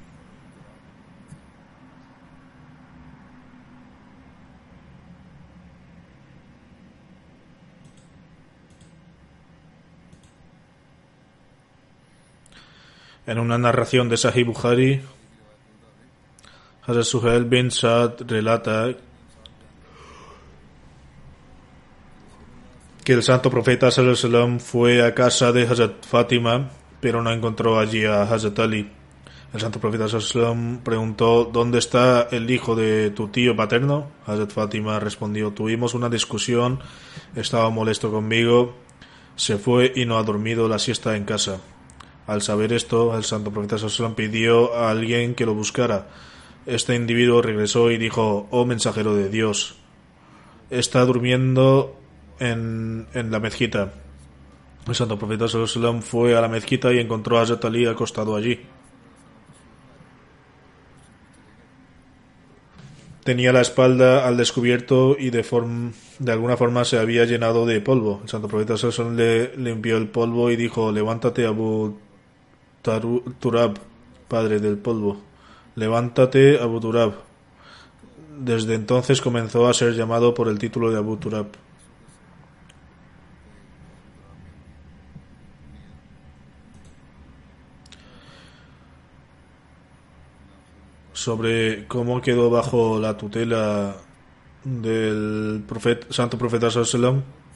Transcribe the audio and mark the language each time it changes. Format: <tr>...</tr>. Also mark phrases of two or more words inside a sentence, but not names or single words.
<es>En una narración de Sahih Bukhari, Hazrat Suhail bin Sa'd relata que el santo profeta</es> <ar>صلى الله عليه وسلم</ar> <es>fue a casa de Hazrat Fátima, pero no encontró allí a Hazrat Ali. El santo profeta</es> <ar>صلى الله عليه وسلم</ar> <es>preguntó: ¿dónde está el hijo de tu tío paterno? Hazrat Fátima respondió: tuvimos una discusión, estaba molesto conmigo, se fue y no ha dormido la siesta en casa. Al saber esto, el santo profeta</es> <ar>صلى الله عليه وسلم</ar> <es>pidió a alguien que lo buscara. Este individuo regresó y dijo: oh mensajero de Dios, está durmiendo en la mezquita. El santo profeta</es> <ar>صلى الله عليه وسلم</ar> <es>fue a la mezquita y encontró a Hazrat Ali acostado allí. Tenía la espalda al descubierto y de alguna forma se había llenado de polvo. El santo profeta</es> <ar>صلى الله عليه وسلم</ar> <es>le limpió el polvo y dijo: levántate, Abu Turab, padre del polvo. Levántate, Abu Turab. Desde entonces comenzó a ser llamado por el título de Abu Turab. Sobre cómo quedó bajo la tutela del santo profeta</es> <ar>صلى الله عليه وسلم,</ar>